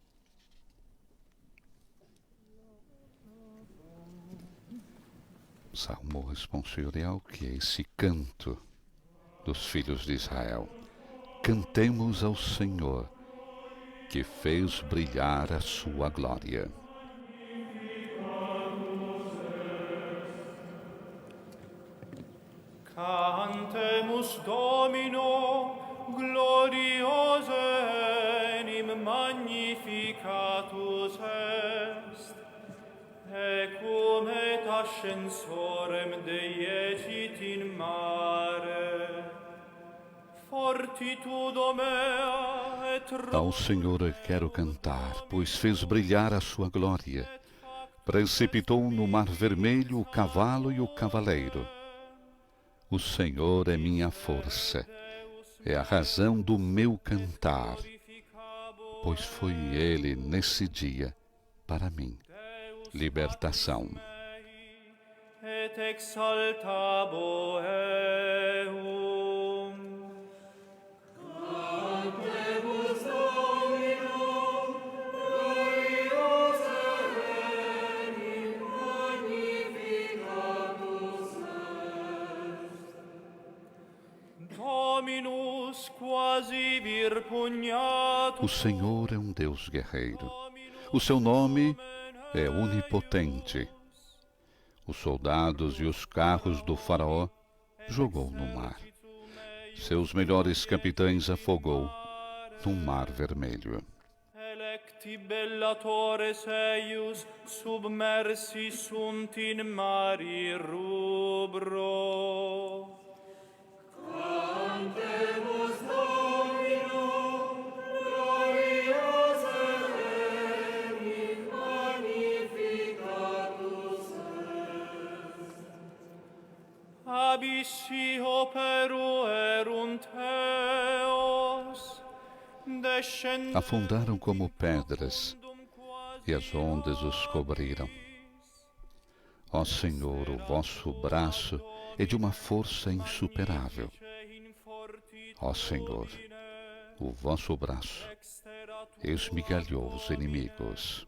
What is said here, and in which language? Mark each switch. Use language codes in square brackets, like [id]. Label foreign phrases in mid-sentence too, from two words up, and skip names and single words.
[pt] Salmo responsorial, que é esse canto dos filhos de Israel. Cantemos ao Senhor, que fez brilhar a sua glória. [la] Cantemus Domino, gloriose enim magnificatus est, ecum et ascensorem deiecit in mare, fortitudo mea et [pt] Ao Senhor quero cantar, pois fez brilhar a sua glória. Precipitou no mar vermelho o cavalo e o cavaleiro. O Senhor é minha força, é a razão do meu cantar, pois foi Ele nesse dia, para mim, libertação. [la] et exaltabo eum. Cantemus Domino, gloriose enim magnificatus est. Dominus quasi vir pugnatus. [pt] O Senhor é um Deus guerreiro. O seu nome é onipotente. Os soldados e os carros do faraó jogou no mar. Seus melhores capitães afogou no mar vermelho. [la] Electi bellatores eius submersi sunt in mari rubro. Cantemus Domino, gloriose enim magnificatus est. Abissi operuerunt eos, descendent [pt] Afundaram como pedras, e as ondas os cobriram. Ó Senhor, o vosso braço é de uma força insuperável. Ó Senhor, o vosso braço esmigalhou os inimigos.